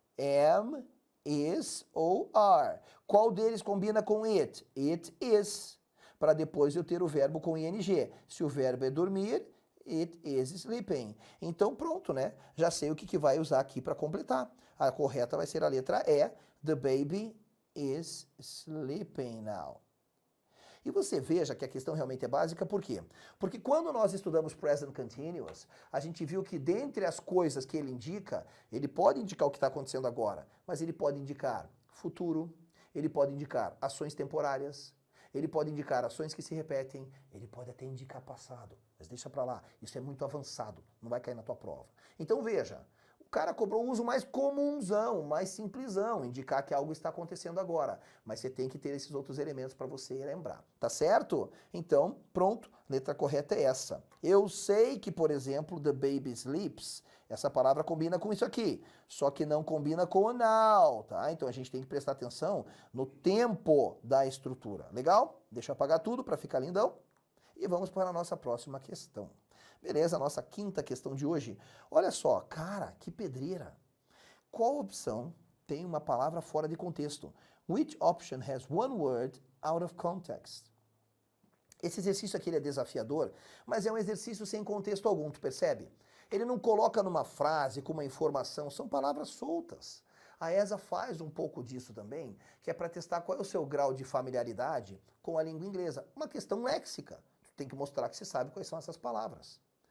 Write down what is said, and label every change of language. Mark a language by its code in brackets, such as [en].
[pt] Am, is ou are. Qual deles combina com it? [en] It is. [pt] Para depois eu ter o verbo com ing. Se o verbo é dormir, [en] it is sleeping. [pt] Então pronto, né? Já sei o que vai usar aqui para completar. A correta vai ser a letra E. [en] The baby is sleeping now. [pt] E você veja que a questão realmente é básica, por quê? Porque quando nós estudamos present continuous, a gente viu que dentre as coisas que ele indica, ele pode indicar o que está acontecendo agora, mas ele pode indicar futuro, ele pode indicar ações temporárias, ele pode indicar ações que se repetem, ele pode até indicar passado, mas deixa pra lá, isso é muito avançado, não vai cair na tua prova. Então veja, o cara cobrou o uso mais comunzão, mais simplesão, indicar que algo está acontecendo agora. Mas você tem que ter esses outros elementos para você lembrar. Tá certo? Então, pronto, letra correta é essa. Eu sei que, por exemplo, [en] the baby sleeps, [pt] essa palavra combina com isso aqui, só que não combina com o now, tá? Então a gente tem que prestar atenção no tempo da estrutura. Legal? Deixa eu apagar tudo para ficar lindão. E vamos para a nossa próxima questão. Beleza, a nossa quinta questão de hoje. Olha só, cara, que pedreira. Qual opção tem uma palavra fora de contexto? [en] Which option has one word out of context? [pt] Esse exercício aqui ele é desafiador, mas é um exercício sem contexto algum, tu percebe? Ele não coloca numa frase com uma informação, são palavras soltas. A ESA faz um pouco disso também, que é para testar qual é o seu grau de familiaridade com a língua inglesa. Uma questão léxica. Tu tem que mostrar que você sabe quais são essas palavras.